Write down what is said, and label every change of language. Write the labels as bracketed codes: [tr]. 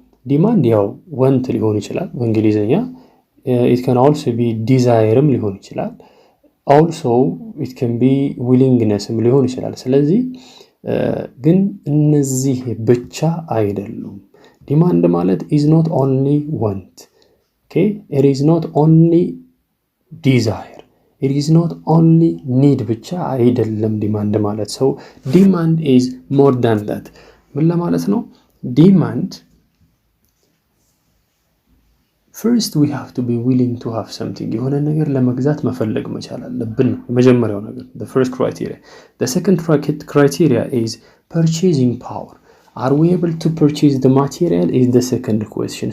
[am] ዲማንድ ያው [en] want [am] ሊሆን ይችላል በእንግሊዘኛ። [en] it can also be desireም ሊሆን ይችላል። also it can be willingnessም ሊሆን ይችላል። [am] ስለዚህ ግን እነዚህ ብቻ አይደሉም። ዲማንድ ማለት [en] is not only want, okay, it is not only desire, it is not only need [am] ብቻ አይደለም ዲማንድ ማለት። [en] so demand is more than that. [am] ምን ለማለት ነው? [en] demand first we have to be willing to have something. [am] የሆነ ነገር ለመግዛት መፈለግ መቻል አለብን ነው የመጀመሪያው ነገር፣ [en] the first criteria. the second criteria is purchasing power. are we able to purchase the material is the second question.